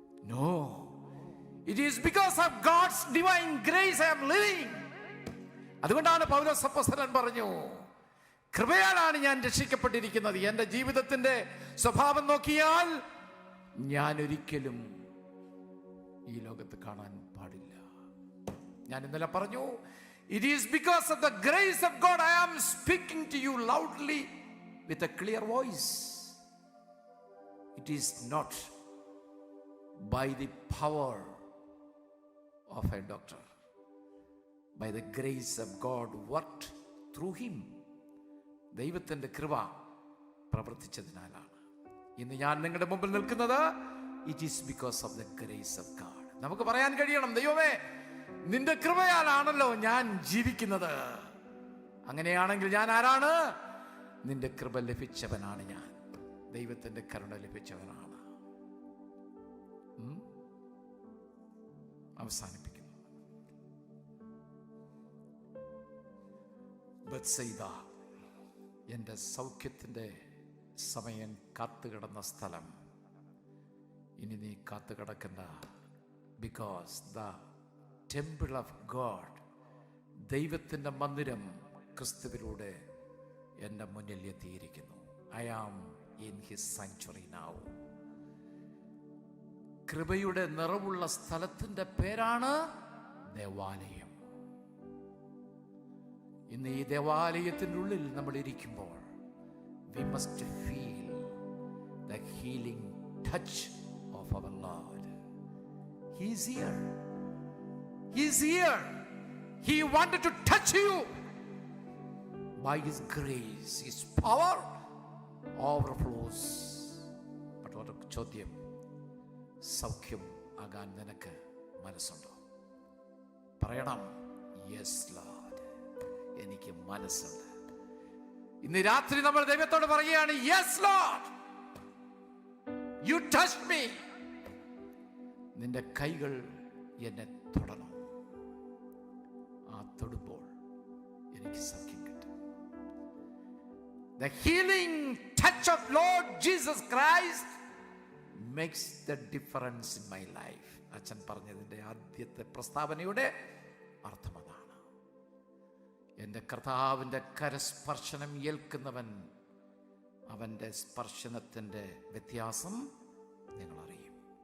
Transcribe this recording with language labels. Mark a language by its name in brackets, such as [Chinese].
[English] No, it is because of God's divine grace I am living. [Malayalam] അതുകൊണ്ടാണ് പൗലോസ് അപ്പോസ്തലൻ പറഞ്ഞു, കൃപയാലാണ് ഞാൻ രക്ഷിക്കപ്പെട്ടിരിക്കുന്നത്. എൻ്റെ ജീവിതത്തിൻ്റെ സ്വഭാവം നോക്കിയാൽ ഞാൻ ഒരിക്കലും ഈ ലോകത്ത് കാണാൻ പാടില്ല. ഞാൻ ഇന്നലെ പറഞ്ഞു, [English] it is because of the grace of God I am speaking to you loudly with a clear voice. It is not by the power of a doctor, by the grace of God worked through him. [Malayalam] ദൈവത്തിൻ്റെ കൃപ പ്രവർത്തിച്ചതിനാലാണ് ഇന്ന് ഞാൻ നിങ്ങളുടെ മുമ്പിൽ നിൽക്കുന്നത്. [English] It is because of the grace of God. [Malayalam] നമുക്ക് പറയാൻ കഴിയണം, ദൈവമേ നിന്റെ കൃപയാലാണല്ലോ ഞാൻ ജീവിക്കുന്നത്. അങ്ങനെയാണെങ്കിൽ ഞാൻ ആരാണ്? നിന്റെ കൃപ ലഭിച്ചവനാണ് ഞാൻ, ദൈവത്തിൻ്റെ കരുണ ലഭിച്ചവനാണ്. അവസാനിപ്പിക്കുന്നു. ബത്സയിദ, എൻ്റെ സൗഖ്യത്തിൻ്റെ സമയം കാത്തുകിടന്ന സ്ഥലം, ഇനി നീ കാത്തുകിടക്കണ്ട. [English] because the temple of God, [Malayalam] ദൈവത്തിൻ്റെ മന്ദിരം ക്രിസ്തുവിലൂടെ എൻ്റെ മുന്നിൽ എത്തിയിരിക്കുന്നു. [English] I am in his sanctuary now. [Malayalam] കൃപയുടെ നിറവുള്ള സ്ഥലത്തിൻ്റെ പേരാണ് ദേവാലയം. ഇന്ന് ഈ ദേവാലയത്തിൻ്റെ ഉള്ളിൽ നമ്മൾ ഇരിക്കുമ്പോൾ [English] we must feel the healing touch of our Lord. He is here. He is here. He wanted to touch you. By His grace, His power overflows. But what a [Malayalam] ചോദ്യം, സൗഖ്യം ആകാൻ നിനക്ക് മനസ്സുണ്ടോ? പറയണം, [English] yes lord, [Malayalam] എനിക്ക് മനസ്സുണ്ട്. ഇന്ന് രാത്രി നമ്മൾ ദൈവത്തോട് പറയുകയാണ്, [English] Yes lord, you touch me. [Malayalam] നിന്റെ കൈകൾ എന്നെ തൊടണം. ആ തൊടുമ്പോൾ എനിക്ക് സൗഖ്യം കിട്ടും. [English] The healing touch of Lord Jesus Christ makes the difference in my life. [Malayalam] അച്ഛൻ പറഞ്ഞതിൻ്റെ ആദ്യത്തെ പ്രസ്താവനയുടെ അർത്ഥം അതാണ്. എൻ്റെ കർത്താവിൻ്റെ കരസ്പർശനം ഏൽക്കുന്നവൻ, അവൻ്റെ സ്പർശനത്തിൻ്റെ വ്യത്യാസം നിങ്ങൾ അറിയും.